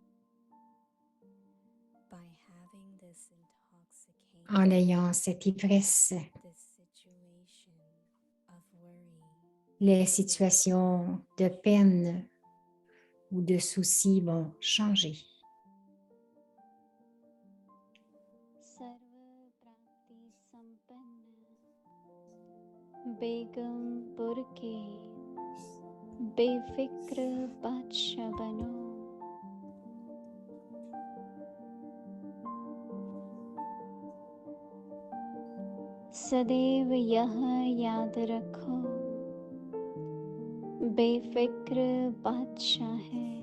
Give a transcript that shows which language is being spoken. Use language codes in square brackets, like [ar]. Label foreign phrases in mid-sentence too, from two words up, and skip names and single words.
[fr] En ayant cette ivresse, les situations de peine ou de soucis vont changer. [hi] बेगमपुर के बेफिक्र बादशाह बनो सदैव यह याद रखो बेफिक्र बादशाह है